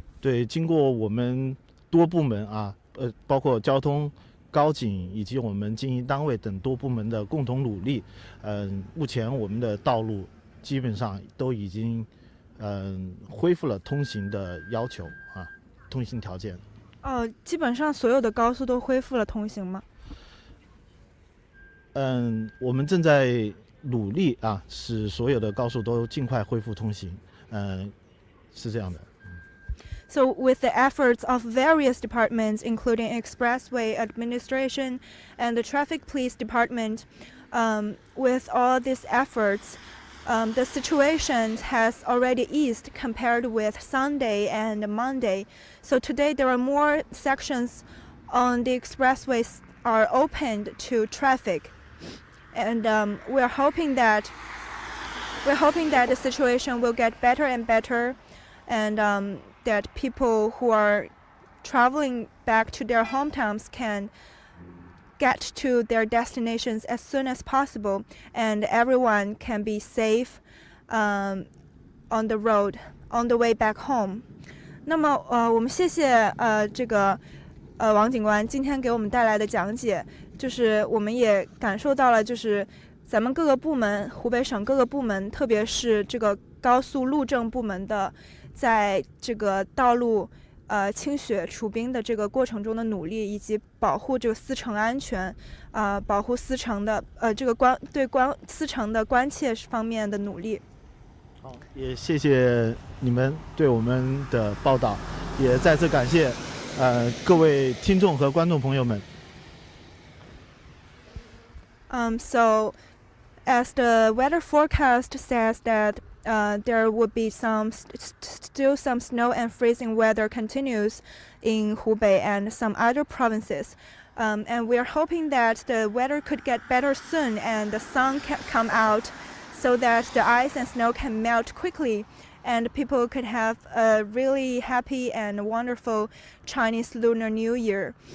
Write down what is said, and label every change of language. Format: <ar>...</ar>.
<zh>对，经过我们多部门啊，包括交通、高警以及我们经营单位等多部门的共同努力，目前我们的道路基本上都已经恢复了通行的要求啊，通行条件。基本上所有的高速都恢复了通行吗？我们正在努力啊，使所有的高速都尽快恢复通行。是这样的。</zh> <en>So with the efforts of various departments, including Expressway Administration and the Traffic Police Department, with all these efforts, the situation has already eased compared with Sunday and Monday. So today there are more sections on the expressways are opened to traffic. And we are hoping that we're hoping that the situation will get better and better, and that people who are traveling back to their hometowns can get to their destinations as soon as possible, and everyone can be safe on the road on the way back home.</en> <zh>那么我们谢谢这个王警官今天给我们带来的讲解，就是我们也感受到了，就是咱们各个部门，湖北省各个部门，特别是这个高速路政部门的，在这个道路清雪除冰的这个过程中的努力，以及保护这个司乘安全，保护司乘的这个司乘的关切方面的努力。好，也谢谢你们对我们的报道，也再次感谢各位听众和观众朋友们。</zh> <en>So, as the weather forecast says that there would be still some snow and freezing weather continues in Hubei and some other provinces. And we are hoping that the weather could get better soon and the sun can come out so that the ice and snow can melt quickly and people could have a really happy and wonderful Chinese Lunar New Year.</en>